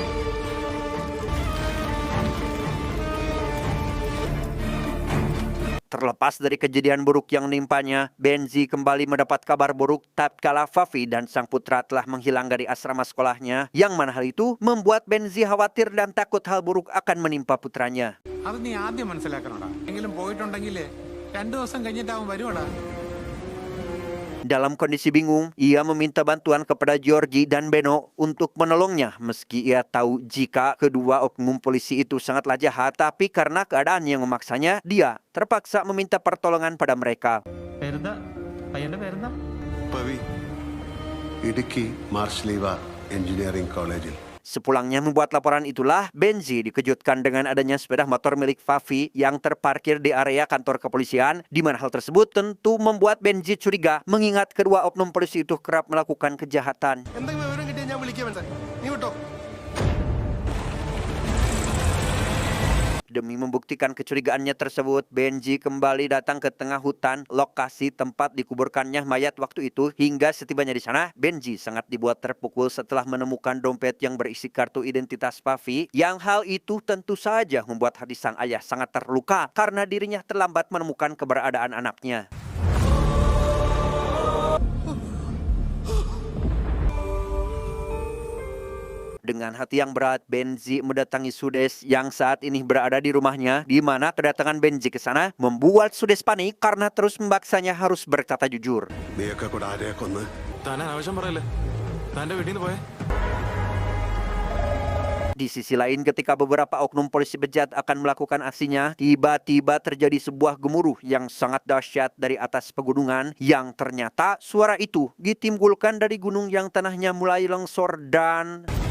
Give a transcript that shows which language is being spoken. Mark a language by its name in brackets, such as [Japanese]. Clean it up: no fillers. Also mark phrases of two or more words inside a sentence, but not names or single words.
[Indonesian] Terlepas dari kejadian buruk yang menimpanya, Benzi kembali mendapat kabar buruk tatkala Fafi dan sang putra telah menghilang dari asrama sekolahnya, yang mana hal itu membuat Benzi khawatir dan takut hal buruk akan menimpa putranya. [Malayalam] അത് നീ ആദ്യം മനസ്സിലാക്കണോടാ. എങ്കിലും പോയിട്ടുണ്ടെങ്കിലേ 2 ദിവസം കഴിഞ്ഞിട്ടാവും വരുവാടാ. [Indonesian] Dalam kondisi bingung, ia meminta bantuan kepada Giorgi dan Beno untuk menolongnya meski ia tahu jika kedua oknum polisi itu sangatlah jahat, tapi karena keadaan yang memaksanya, dia terpaksa meminta pertolongan pada mereka. [Malayalam] പേരെന്താ? പയ്യന്റെ പേരെന്താ? പവി ഇടുക്കി മാർഷലീവ എഞ്ചിനീയറിംഗ് കോളേജിൽ [Indonesian] Sepulangnya membuat laporan itulah, Benzi dikejutkan dengan adanya sepeda motor milik Fafi yang terparkir di area kantor kepolisian, di mana hal tersebut tentu membuat Benzi curiga mengingat kedua oknum polisi itu kerap melakukan kejahatan. [Malayalam] എന്തെങ്കിലും വിവരം കിട്ടിയാൽ ഞാൻ വിളിക്കാം സാർ നീ വിട്ടോ. [Indonesian] Demi membuktikan kecurigaannya tersebut, Benzi kembali datang ke tengah hutan, lokasi tempat dikuburkannya mayat waktu itu. Hingga setibanya di sana, Benzi sangat dibuat terpukul setelah menemukan dompet yang berisi kartu identitas Fafi. Yang hal itu tentu saja membuat hati sang ayah sangat terluka karena dirinya terlambat menemukan keberadaan anaknya. Dengan hati yang berat, Benzi mendatangi Sudes yang saat ini berada di rumahnya, di mana kedatangan Benzi ke sana membuat Sudes panik karena terus memaksanya harus berkata jujur. [Malayalam] നീയൊക്കെ കൂടെ ആരെയാ കൊന്ന്? താൻ ആവശ്യം പറയല്ലേ തന്റെ വീട്ടിൽ നിന്ന് പോയേ. [Indonesian] Di sisi lain, ketika beberapa oknum polisi bejat akan melakukan aksinya, tiba-tiba terjadi sebuah gemuruh yang sangat dahsyat dari atas pegunungan, yang ternyata suara itu ditimbulkan dari gunung yang tanahnya mulai longsor dan...